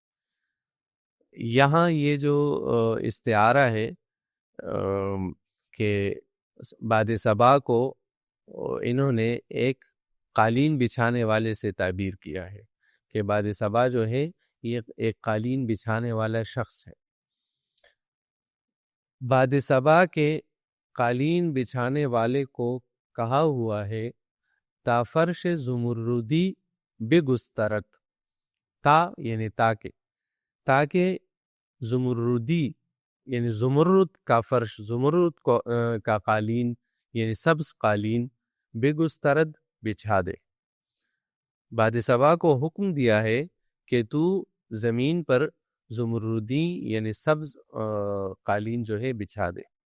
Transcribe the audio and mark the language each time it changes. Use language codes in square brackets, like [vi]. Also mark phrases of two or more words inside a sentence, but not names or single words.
[ur] یہاں یہ جو استعارہ ہے کہ باد صبا کو انہوں نے ایک قالین بچھانے والے سے تعبیر کیا ہے کہ باد صبا جو ہے یہ ایک قالین بچھانے والا شخص ہے۔ باد صبا کے قالین بچھانے والے کو کہا ہوا ہے [fa] تا فرش زمردی بگسترت، [ur] تا یعنی تاکہ زمردی یعنی زمرد کا فرش، زمرد کا قالین یعنی سبز قالین بگسترد بچھا دے۔ باد صبا کو حکم دیا ہے کہ تو زمین پر زمردی یعنی سبز قالین جو ہے بچھا دے۔